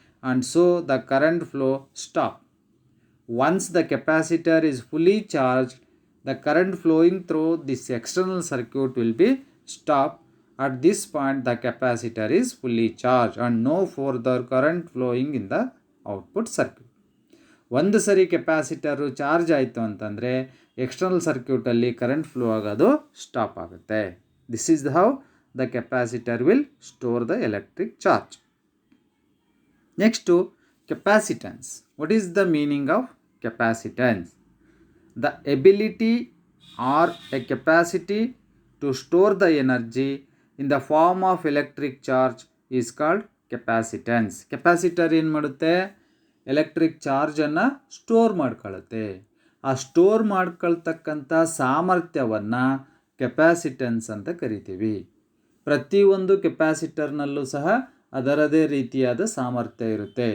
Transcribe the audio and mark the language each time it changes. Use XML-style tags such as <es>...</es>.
<en>And so the current flow stop. Once the capacitor is fully charge, the current flowing through this external circuit will be stop. At this point the capacitor is fully charge and no further current flowing in the output circuit.</en> <kn>ಒಂದು ಸರಿ capacitor charge ಆಯಿತು ಅಂತಂದರೆ external ಸರ್ಕ್ಯೂಟಲ್ಲಿ current flow ಆಗೋದು stop ಆಗುತ್ತೆ.</kn> <en>This is how the capacitor will store the electric charge. Next to capacitance. What is the meaning of capacitance? The ability or a capacity to store the energy in the form of electric charge is called capacitance.</en> <kn>Capacitor ಏನು ಮಾಡುತ್ತೆ, electric ಚಾರ್ಜನ್ನು store ಮಾಡ್ಕೊಳ್ಳುತ್ತೆ. ಆ store ಮಾಡ್ಕೊಳ್ತಕ್ಕಂಥ ಸಾಮರ್ಥ್ಯವನ್ನು capacitance ಅಂತ ಕರಿತೀವಿ. ಪ್ರತಿಯೊಂದು ಕೆಪಾಸಿಟರ್ನಲ್ಲೂ ಸಹ ಅದರದೇ ರೀತಿಯಾದ ಸಾಮರ್ಥ್ಯ ಇರುತ್ತೆ.</kn>